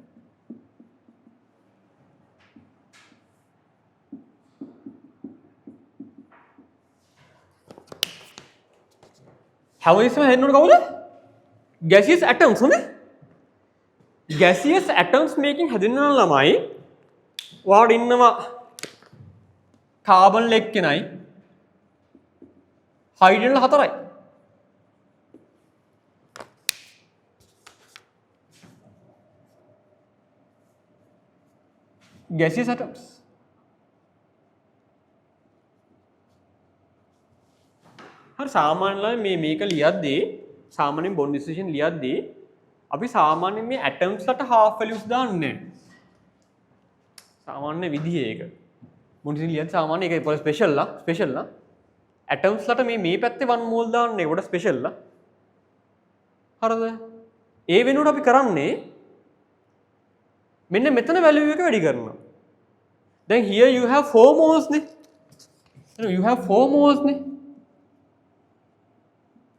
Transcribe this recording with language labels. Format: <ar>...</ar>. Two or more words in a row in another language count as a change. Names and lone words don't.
<si>හැමතිස්සෙම හැදෙන්න ඕන කවුද?</si> <en>gaseous atoms</en> <si>හොඳේ.</si> <en>gaseous atoms</en> <si>මේකෙන් හැදෙන්න නම් ළමයි ඔයාලට ඉන්නවා කාබන් එක්කෙනයි හයිඩ්‍රජන් 4යි.</si> <en>gaseous atoms.</en> <si>හරි සාමාන්‍යයෙන් මේක ලියද්දී සාමාන්‍යයෙන්</si> <en>bond dissociation</en> <si>ලියද්දී අපි සාමාන්‍යයෙන් මේ atoms වලට</si> <en>half values</en> <si>දාන්නේ නැහැ. සාමාන්‍ය විදිහේ ඒක.</si> <en>bond dissociation</en> <si>ලියද්දී සාමාන්‍ය ඒක ස්පෙෂල් ලා atoms වලට මේ පැත්තේ 1 mole දාන්නේ ඒකට ස්පෙෂල් ලා. හරිද? ඒ වෙනුවට අපි කරන්නේ මෙන්න මෙතන value එක වැඩි කරනවා.</si> <en>Then here you have 4 moles නේ. You have 4 moles නේ.</en>